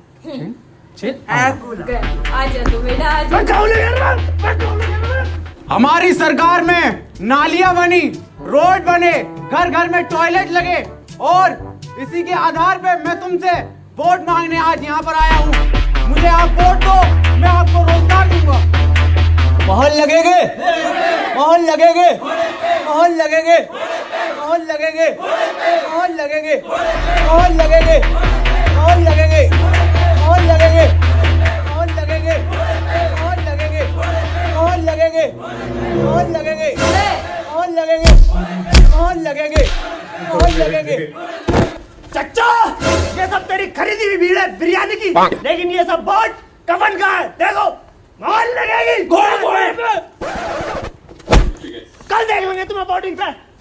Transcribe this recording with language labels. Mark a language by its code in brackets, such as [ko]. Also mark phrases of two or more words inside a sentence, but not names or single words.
[hi] आजा तो बेटा, आजा। हमारी सरकार में नालियां बनी, रोड बने, घर घर में टॉयलेट लगे, और इसी के आधार पे मैं तुमसे वोट मांगने आज यहाँ पर आया हूँ। मुझे आप वोट दो, मैं आपको रोजगार दूंगा। मोहर लगेगे, मोहर लगेगे, मोहर लगेगे, मोहर लगेगे, मोहर लगेगे, मोहर लगेगे, मोहर लगेगे, मोहर लगेगे, मोहर लगेगे, मोहर लगेगे, मोहर लगेगे, मोहर लगेगे, मोहर लगेगे, मोहर लगेगे, मोहर लगेगे। चच्चा, ये सब तेरी खरीदी हुई भीड़ है बिरयानी की, लेकिन ये सब वोट कफन का है। देखो, मोहर लगेगी। कल देख लेंगे तुम्हें वोटिंग पे।